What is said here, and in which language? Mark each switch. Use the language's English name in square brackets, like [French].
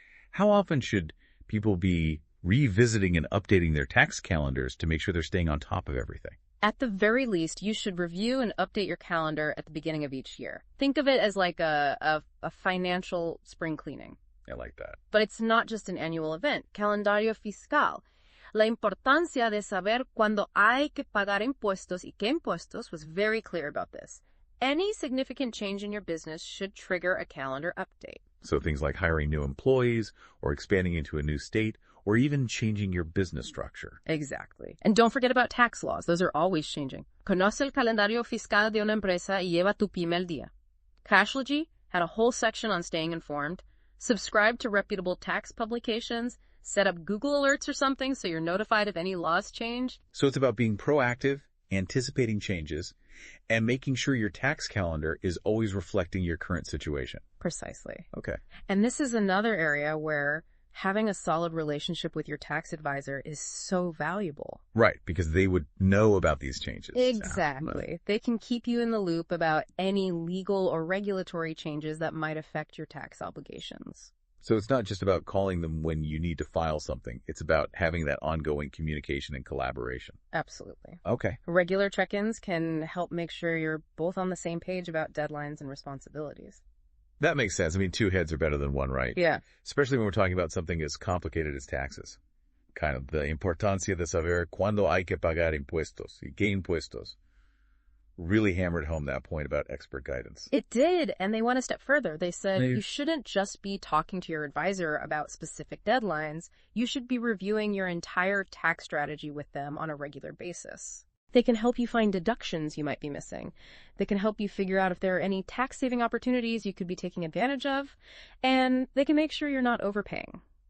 [English] How often should people be revisiting and updating their tax calendars to make sure they're staying on top of everything? At the very least, you should review and update your calendar at the beginning of each year. Think of it as like a financial spring cleaning. I like that. But it's not just an annual event. [Spanish] Calendario fiscal. La importancia de saber cuándo hay que pagar impuestos y qué impuestos [English] was very clear about this. Any significant change in your business should trigger a calendar update. So things like hiring new employees or expanding into a new state or even changing your business structure. Exactly. And don't forget about tax laws. Those are always changing. [Spanish] Conoce el calendario fiscal de una empresa y lleva tu pyme al día. [English] Cashlogy had a whole section on staying informed. Subscribe to reputable tax publications. Set up Google alerts or something so you're notified if any laws change. So it's about being proactive, anticipating changes, and making sure your tax calendar is always reflecting your current situation. Precisely. Okay. And this is another area where having a solid relationship with your tax advisor is so valuable. Right, because they would know about these changes. Exactly. They can keep you in the loop about any legal or regulatory changes that might affect your tax obligations. So it's not just about calling them when you need to file something. It's about having that ongoing communication and collaboration. Absolutely. Okay. Regular check-ins can help make sure you're both on the same page about deadlines and responsibilities. That makes sense. I mean, two heads are better than one, right? Yeah. Especially when we're talking about something as complicated as taxes. Kind of the [Spanish] importancia de saber cuándo hay que pagar impuestos y qué impuestos. [English] Really hammered home that point about expert guidance. It did, and they went a step further. They said you shouldn't just be talking to your advisor about specific deadlines. You should be reviewing your entire tax strategy with them on a regular basis. They can help you find deductions you might be missing. They can help you figure out if there are any tax-saving opportunities you could be taking advantage of, and they can make sure you're not overpaying.